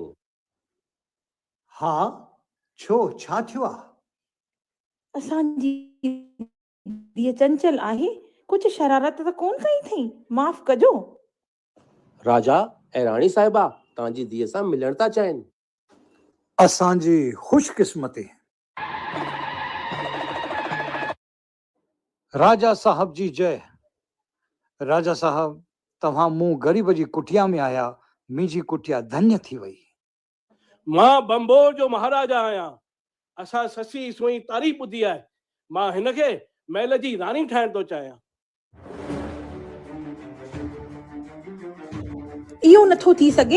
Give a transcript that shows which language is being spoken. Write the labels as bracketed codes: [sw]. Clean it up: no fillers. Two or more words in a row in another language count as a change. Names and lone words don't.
[sd] हा, छो छा थियो आहे? असांजी धीअ चंचल आहे, कुझु शरारत त कोन कई अथई, माफ़ कजो। राजा ऐं राणी साहिबा तव्हांजी धीअ सां मिलण था चाहिनि। असांजी ख़ुशकिस्मती। राजा साहब जी जय। राजा साहब, तव्हां मूं ग़रीब जी कुटिया में आया, मुंहिंजी कुटिया धन्य थी वई। मां बंबोर जो महाराजा आहियां। असां ससी सुई तारीफ़ ॿुधी आहे। मां हिन खे महल जी राणी ठाहिण थो चाहियां। इहो नथो थी सघे।